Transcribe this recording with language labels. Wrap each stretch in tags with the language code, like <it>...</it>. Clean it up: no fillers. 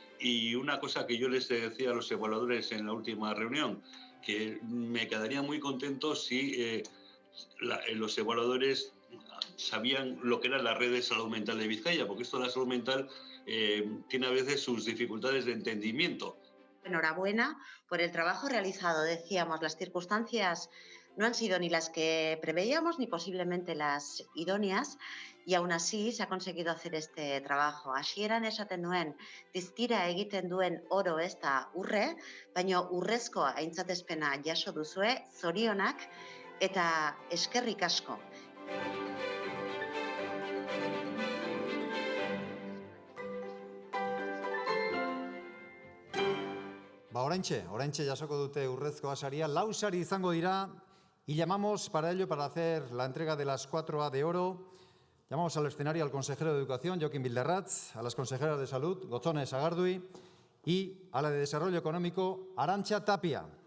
<es>Y una cosa que yo les decía a los evaluadores en la última reunión, que me quedaría muy contento si los evaluadores sabían lo que era la red de salud mental de Vizcaya, porque esto de la salud mental tiene a veces sus dificultades de entendimiento. Enhorabuena por el trabajo realizado. Decíamos, las circunstancias no han sido ni las que preveíamos ni posiblemente las idóneas, y aún así se ha conseguido hacer este trabajo.</es> <eu>Hasieran esaten nuen, diztira egiten duen oro ez da urre, baina urrezko aintzatespena jaso duzue, zorionak eta eskerrik asko. Oraintxe jasoko dute urrezkoa saria. 4 sari izango dira,</eu> <es>y llamamos para ello, para hacer la entrega de las 4A de oro, llamamos al escenario al consejero de Educación, Jokin Bildarratz, a las consejeras de Salud, Gotzone Sagardui, y a la de Desarrollo Económico, Arantxa Tapia.</es>